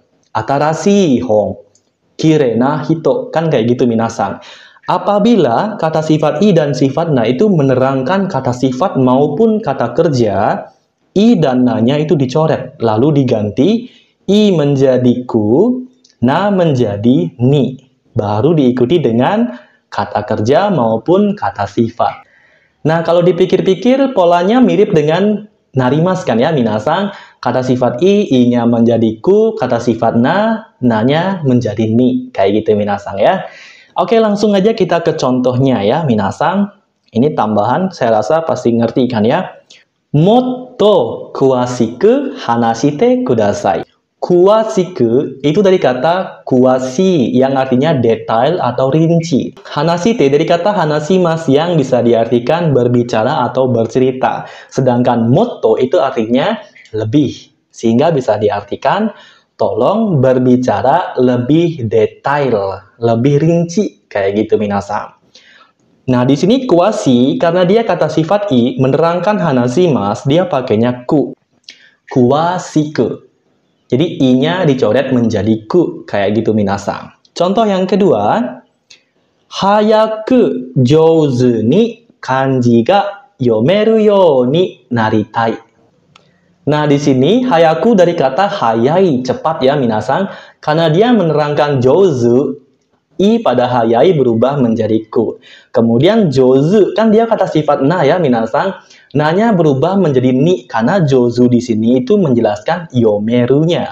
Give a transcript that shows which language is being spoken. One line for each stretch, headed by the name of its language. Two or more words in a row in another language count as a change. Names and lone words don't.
Japanese: 新しい本、きれいな人,
Indonesian: kan kayak gitu
Japanese: minasang.
Indonesian: Apabila kata sifat i dan sifat na itu menerangkan kata sifat maupun kata kerja, i dan na-nya itu dicoret, lalu diganti i menjadi ku, na menjadi ni. Baru diikuti dengan kata kerja maupun kata sifat. Nah, kalau dipikir-pikir polanya mirip dengan narimas kan ya minasang. Kata sifat i-nya menjadi ku, kata sifat na-nya menjadi ni. Kayak gitu minasang ya. Oke, langsung aja kita ke contohnya ya minasang. Ini tambahan, saya rasa pasti ngerti kan ya.
Japanese: もっと詳しく話してください.
Indonesian: Kuwashiku itu dari kata kuwashi yang artinya detail atau rinci. Hanashite dari kata hanashimasu yang bisa diartikan berbicara atau bercerita. Sedangkan motto itu artinya lebih. Sehingga bisa diartikan tolong berbicara lebih detail, lebih rinci kayak gitu minasang. Nah, di sini kuwashi karena dia kata sifat i menerangkan hanashimasu, dia pakainya ku. Kuwashiku. Jadi i-nya dicoret menjadi ku kayak gitu minasang. Contoh yang kedua,
Japanese: 早く上手に漢字が読めるようになりたい.
Indonesian: Nah, di sini hayaku dari kata hayai, cepat ya minasang, karena dia menerangkan jouzu, i pada hayai berubah menjadi ku. Kemudian jouzu, kan dia kata sifat na ya minasang, na-nya berubah menjadi ni, karena jouzu di sini itu menjelaskan yomeru-nya.